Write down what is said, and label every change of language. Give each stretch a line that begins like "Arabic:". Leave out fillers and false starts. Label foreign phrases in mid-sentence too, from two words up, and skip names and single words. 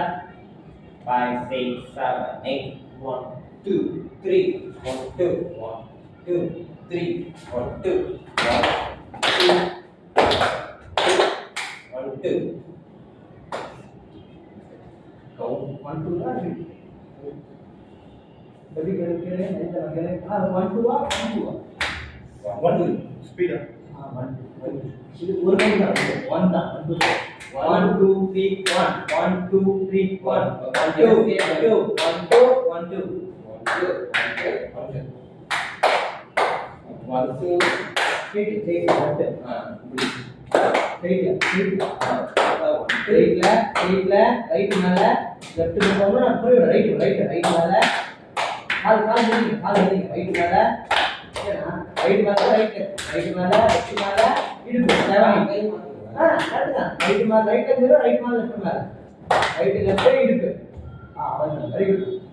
Malay: 5, 6, 7, 8, 1, 2, 3, 1, 2, 1, 2, 3, 1, 2, 1, 2, 1, 2. Count 1 2 lah. Jadi kira-kira nanti kita kira 1 2 1 2 Speed.
Tamil: 1 இது ஒரு கை தான் 1 தான் 1 2 1 2 3 1 1 2 3 1 1 2 1 2 1 2 1 2 1 2
English: straight right
Tamil: மேல லெஃப்ட் போறோம் நான் போறேன் ரைட் மேல கால் நீங்க ரைட் மேல ரைட் மேல லெஃப்ட் மேல இடுப்பு கரெக்ட் தான் ரைட் மேல
English: right left
Tamil: மேல
English: right left
Tamil: இடுப்பு அவ்வளவுதான்
English: very good